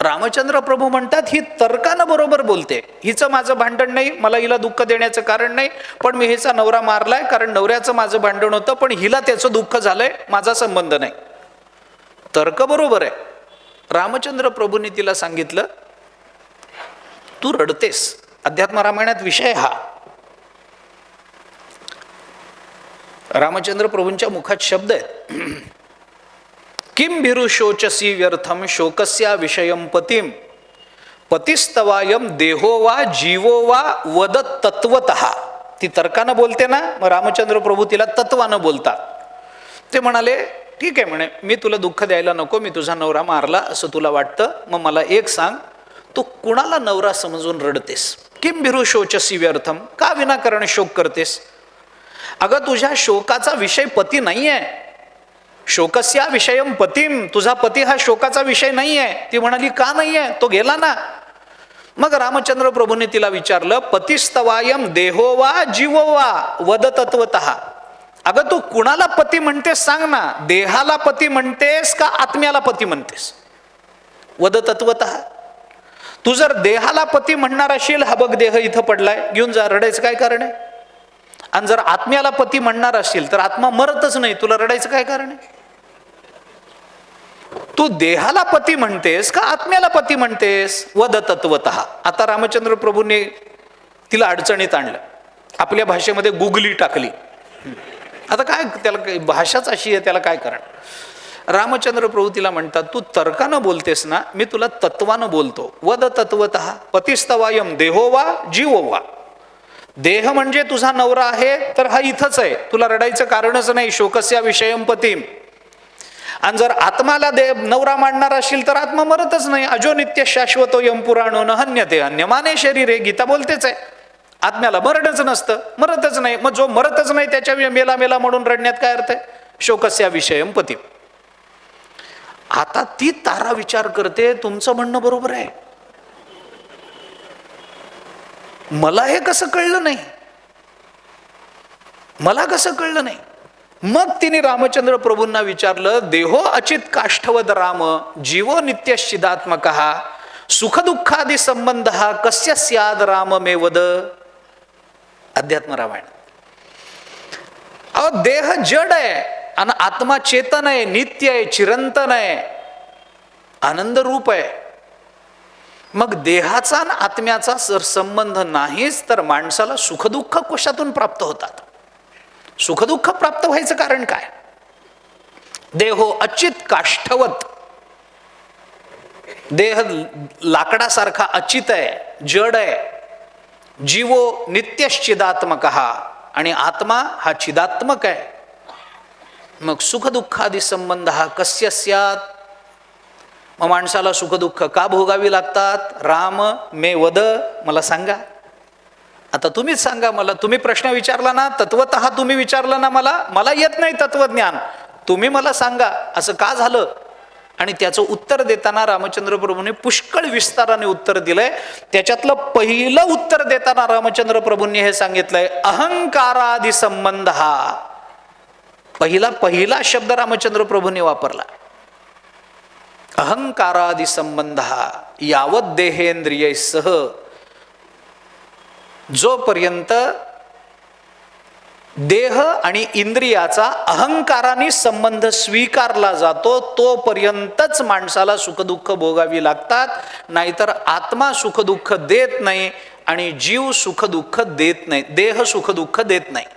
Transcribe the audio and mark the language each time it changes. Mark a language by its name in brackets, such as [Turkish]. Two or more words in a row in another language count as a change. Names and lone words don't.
[Marathi] रामचंद्र प्रभू म्हणतात ही तर्कानं बरोबर बोलते, हिचं माझं भांडण नाही, मला हिला दुःख देण्याचं कारण नाही, पण मी हिचा नवरा मारलाय कारण नवऱ्याचं माझं भांडण होतं, पण हिला त्याचं दुःख झालंय, माझा संबंध नाही. तर्क बरोबर आहे. रामचंद्र प्रभूंनी तिला सांगितलं तू रडतेस. अध्यात्म रामायणात विषय हा. रामचंद्र प्रभूंच्या मुखात शब्द आहेत, [Sanskrit] किम भिरु शोचसी व्यर्थम शोकस्या विषयम पतिम पतिस्तवायम देहो वा जीवो वा वद तत्वतः. [Marathi] ती तर्कानं बोलते ना, मग रामचंद्र प्रभू तिला तत्वानं बोलतात. ते म्हणाले ठीक आहे म्हणे, मी तुला दुःख द्यायला नको, मी तुझा नवरा मारला असं तुला वाटतं, मग मला एक सांग, तू कुणाला नवरा समजून रडतेस? [Sanskrit] किम भिरु शोचसी व्यर्थम, [Marathi] का विनाकारण शोक करतेस? अगं तुझ्या शोकाचा विषय पती नाही आहे. [Sanskrit] शोकस्या विषयम पतिम, [Marathi] तुझा पती हा शोकाचा विषय नाही आहे. ती म्हणाली का नाही आहे, तो गेला ना. मग रामचंद्र प्रभूने तिला विचारलं, [Sanskrit] पतिस्तवायम देहो वा जीवो वा वद तत्वतः. [Marathi] अगं तू कुणाला पती म्हणतेस सांग ना, देहाला पती म्हणतेस का आत्म्याला पती म्हणतेस? [Sanskrit] वद तत्वतः. [Marathi] तू जर देहाला पती म्हणणार असेल, हा बघ देह इथं पडलाय, घेऊन जा, रडायचं काय कारण आहे? आणि जर आत्म्याला पती म्हणणार असेल तर आत्मा मरतच नाही, तुला रडायचं काय कारण आहे? तू देहाला पती म्हणतेस का आत्म्याला पती म्हणतेस? [Sanskrit] वद तत्वतः. [Marathi] आता रामचंद्र प्रभूंनी तिला अडचणीत आणलं, आपल्या भाषेमध्ये गुगली टाकली. आता काय, त्याला भाषाच अशी आहे, त्याला काय करणार? रामचंद्र प्रभू तिला म्हणतात, तू तर्कानं बोलतेस ना, मी तुला तत्वानं बोलतो. [Sanskrit] वद तत्वतः पतिस्तवायम देहो वा जीवो वा. [Marathi] देह म्हणजे तुझा नवरा आहे तर हा इथंच आहे, तुला रडायचं कारणच नाही. [Sanskrit] शोकस्या विषयम पतिम. [Marathi] आणि जर आत्माला नवरा मांडणार असेल तर आत्मा मरतच नाही. [Sanskrit] अजो नित्य शाश्वतो यम पुराणो न हन्यते हन्यमाने शरीरे. [Marathi] गीता बोलतेच आहे, आत्म्याला मरणच नसतं, मरतच नाही. मग जो मरतच नाही त्याच्या मेला मेला म्हणून रडण्यात काय अर्थ आहे? [Sanskrit] शोकस्या विषयम पतिम. [Marathi] आता ती तारा विचार करते, तुमचं म्हणणं बरोबर आहे, मला हे कसं कळलं नाही, मला कसं कळलं नाही? मग तिने रामचंद्र प्रभूंना विचारलं, [Sanskrit] देहो अचित काष्ठवद राम जीवो नित्यश्चिदात्मक सुखदुःखादी संबंध कस्य स्याद राम मे वद. [Marathi] अध्यात्म रामायण. अहो देह जड आहे आणि आत्मा चेतन आहे, नित्य आहे, चिरंतन आहे, आनंद रूप आहे. मग देहाचा आणि आत्म्याचा जर संबंध नाहीच तर माणसाला सुखदुःख कशातून प्राप्त होतात? सुखदुःख प्राप्त व्हायचं कारण काय? [Sanskrit] देहो अचित काष्ठवत. [Marathi] देह लाकडासारखा अचित आहे, जड आहे. [Sanskrit] जीवो नित्यश्चिदात्मक [Marathi] आणि आत्मा हा चिदात्मक आहे. मग सुखदुःखादी संबंध हा [Sanskrit] कस्य स्यात्. [Marathi] मग माणसाला सुखदुःख का भोगावी लागतात? [Sanskrit] राम मे वद, [Marathi] मला सांगा. आता तुम्हीच सांगा मला. तुम्ही प्रश्न विचारला ना, तत्वतः तुम्ही विचारला ना, मला येत नाही तत्वज्ञान, तुम्ही मला सांगा असं का झालं? आणि त्याचं उत्तर देताना रामचंद्र प्रभूंनी पुष्कळ विस्ताराने उत्तर दिलंय. त्याच्यातलं पहिलं उत्तर देताना रामचंद्र प्रभूंनी हे सांगितलंय, [Sanskrit] अहंकारादि संबंध. [Marathi] हा पहिला शब्द रामचंद्र प्रभूंनी वापरला, [Sanskrit] अहंकारादि संबंध. यावत देहेंद्रिय सह, [Marathi] जोपर्यंत देह आणि इंद्रियाचा अहंकाराने संबंध स्वीकारला जातो तोपर्यंतच माणसाला सुखदुःख भोगावी लागतात. नाहीतर आत्मा सुखदुःख देत नाही आणि जीव सुखदुःख देत नाही, देह सुखदुःख देत नाही.